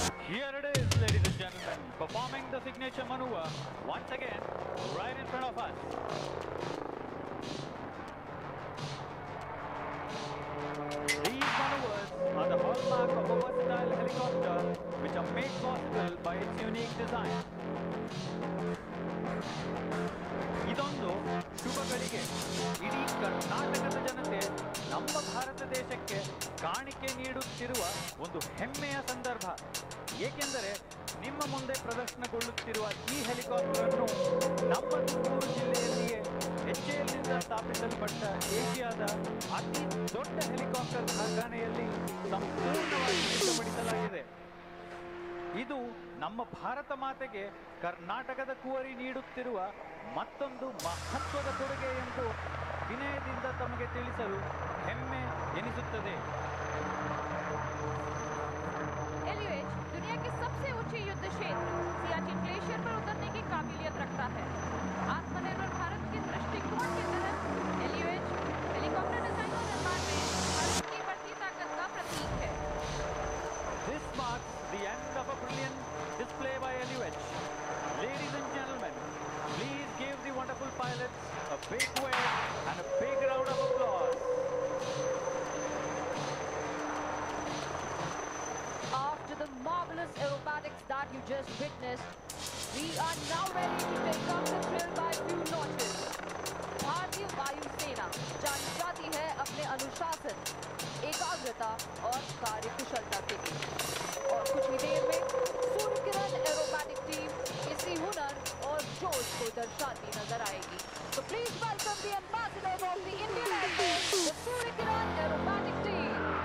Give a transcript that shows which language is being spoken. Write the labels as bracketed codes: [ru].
[en] Here it is, ladies and gentlemen, performing the signature maneuver once again right in front of us. These maneuvers are the hallmark of a versatile helicopter which are made possible by its unique design. [kn] ಇದೊಂದು ಶುಭಗಳಿಗೆ ಇಡೀ ಕರ್ನಾಟಕದ ಜನತೆ ನಮ್ಮ ಭಾರತ ದೇಶಕ್ಕೆ ಕಾಣಿಕೆ ನೀಡುತ್ತಿರುವ ಒಂದು ಹೆಮ್ಮೆಯ ಸಂದರ್ಭ. ಏಕೆಂದರೆ ನಿಮ್ಮ ಮುಂದೆ ಪ್ರದರ್ಶನಗೊಳ್ಳುತ್ತಿರುವ ಈ ಹೆಲಿಕಾಪ್ಟರ್ ಅನ್ನು ನಮ್ಮ ತುಮಕೂರು ಜಿಲ್ಲೆಯಲ್ಲಿಯೇ HALನಿಂದ ಸ್ಥಾಪಿಸಲ್ಪಟ್ಟ ಏಷ್ಯಾದ ಅತಿ ದೊಡ್ಡ ಹೆಲಿಕಾಪ್ಟರ್ ಕಾರ್ಖಾನೆಯಲ್ಲಿ ಸಂಪೂರ್ಣವಾಗಿ ಸಿದ್ಧಪಡಿಸಲಾಗಿದೆ. ಇದು ನಮ್ಮ ಭಾರತ ಮಾತೆಗೆ ಕರ್ನಾಟಕದ ಕುವರಿ ನೀಡುತ್ತಿರುವ ಮತ್ತೊಂದು ಮಹತ್ವದ ಕೊಡುಗೆ ಎಂದು ವಿನಯದಿಂದ ತಮಗೆ ತಿಳಿಸಲು ಹೆಮ್ಮೆ ಎನಿಸುತ್ತದೆ. [hi] LUH दुनिया के सबसे ऊंचे युद्ध क्षेत्र सियाचिन ग्लेशियर पर उतरने की काबिलियत रखता है. आत्मनिर्भर भारत के दृष्टिकोण के तहत LUH हेलीकॉप्टर डिजाइन और निर्माण में भारत की बढ़ती ताकत का प्रतीक है. [en] This marks the end of a brilliant display by LUH. Ladies and gentlemen, please give the wonderful pilots a big wave and a big round of applause. After the marvelous aerobatics that you just witnessed, we are now ready to take up the thrill by few notches. [hi] भारतीय वायु सेना जानी जाती है अपने अनुशासन, एकाग्रता और कार्यकुशलता के लिए, और कुछ ही देर में सूर्य किरण एरोबैटिक टीम इसी हुनर और जोश को दर्शाती नजर आएगी. [en] So please welcome the ambassadors of the Indian Air Force, the Surya Kiran aerobatic team.